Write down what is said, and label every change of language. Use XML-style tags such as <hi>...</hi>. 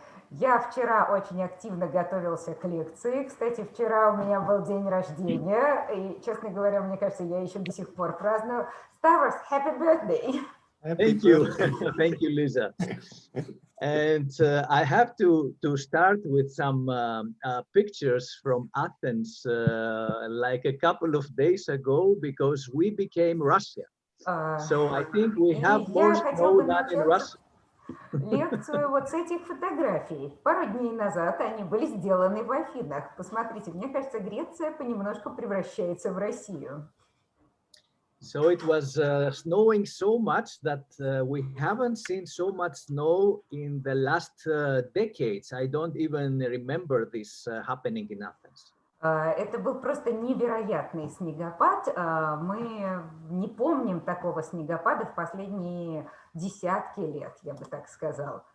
<ru>Я вчера очень активно готовился к лекции. Кстати, вчера у меня был день рождения, и, честно говоря, мне кажется, я еще до сих пор праздную.</ru> <en>Ставрос, happy birthday! Thank you. Thank you, Lisa. And I have to start with some pictures from Athens like a couple of days ago, because we became Russia. So I think we have more snow than in Russia.</en> <ru>Лекцию вот с этих фотографий. Пару дней назад они были сделаны в Афинах. Посмотрите, мне кажется, Греция понемножку превращается в Россию.</ru> <en>So it was snowing so much that we haven't seen so much snow in the last decades. I don't even remember this happening in Athens.</en> <ru>Это был просто невероятный снегопад. Мы не помним такого снегопада в последние десятки лет, я бы так сказал.</ru>